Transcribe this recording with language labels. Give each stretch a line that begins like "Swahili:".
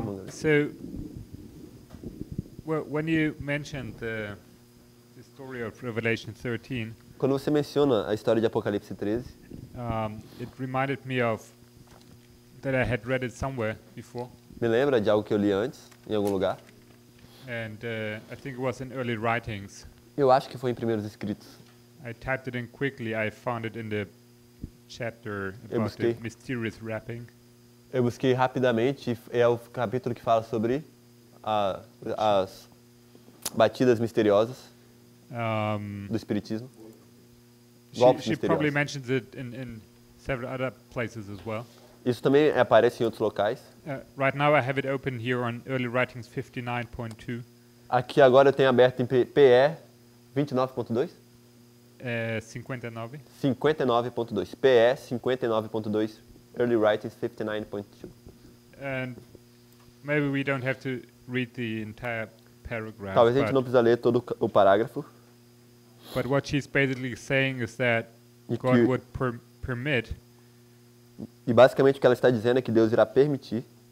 English: So, well, when you mentioned the story of Revelation 13,
Portuguese: Quando você menciona a história de Apocalipse 13,
English: it reminded me of that I had read it somewhere before,
Portuguese: me lembra de algo que eu li antes, em algum lugar.
English: and I think it was in early writings.
Portuguese: Eu acho que foi em Primeiros Escritos.
English: I typed it in quickly. I found it in the chapter
Portuguese: Eu
English: about the
Portuguese: busquei.
English: mysterious wrapping.
Portuguese: Eu busquei rapidamente, é o capítulo que fala sobre as batidas misteriosas do Espiritismo. Golpes
English: She probably
Portuguese: misteriosos.
English: mentions it in several other places as well.
Portuguese: Isso também aparece em outros locais.
English: Right now I have it open here on Early Writings 59.2.
Portuguese: Aqui agora eu tenho aberto em PE 29.2?
English: 59.
Portuguese: 59.2. PE 59.2. Early Writings 59.2.
English: And maybe we don't have to read the entire paragraph.
Portuguese: Talvez a gente
English: but,
Portuguese: não precisa ler todo o parágrafo.
English: but what she's basically saying is that
Portuguese: E
English: God
Portuguese: que-
English: would permit
Portuguese: E basicamente o que ela está dizendo é que Deus irá permitir